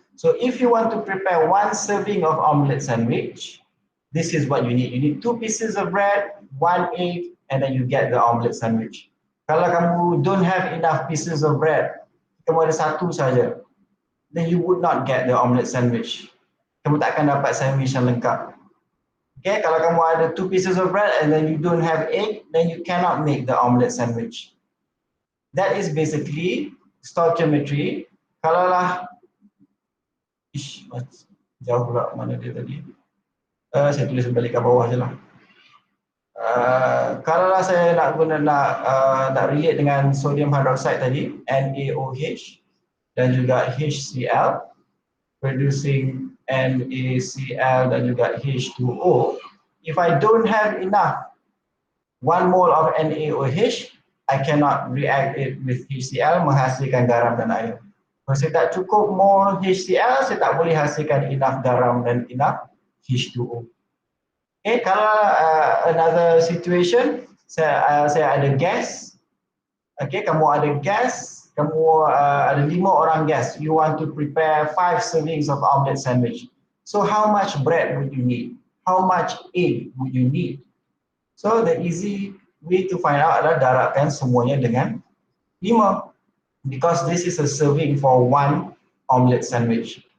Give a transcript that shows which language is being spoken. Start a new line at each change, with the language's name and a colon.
English: So if you want to prepare 1 serving of omelette sandwich, this is what you need. You need 2 pieces of bread, 1 egg, and then you get the omelette sandwich.
Malay: Kalau kamu
English: don't have enough pieces of bread,
Malay: kamu ada 1 saja,
English: then you would not get the omelette sandwich.
Malay: Kamu tak akan dapat sandwich yang lengkap.
English: Okay,
Malay: kalau kamu ada
English: 2 pieces of bread and then you don't have egg, then you cannot make the omelette sandwich. That is basically stoichiometry.
Malay: Kalaulah jauh pula mana dia tadi. Saya tulis balik ke bawah je lah. Kalaulah saya nak relate dengan sodium hydroxide tadi, NaOH dan juga HCl, producing NaCl dan juga H2O.
English: If I don't have enough 1 mole of NaOH, I cannot react it with HCl
Malay: menghasilkan garam dan air. Kalau saya tak cukup mole HCl, saya tak boleh hasilkan enough garam dan enough H2O. Okay, kalau
English: another situation,
Malay: saya ada gas. Okay, kamu ada gas, kamu ada 5 orang gas.
English: You want to prepare 5 servings of omelette sandwich. So how much bread would you need? How much egg would you need? So the easy way to find out
Malay: adalah darabkan semuanya dengan 5,
English: because this is a serving for 1 omelette sandwich.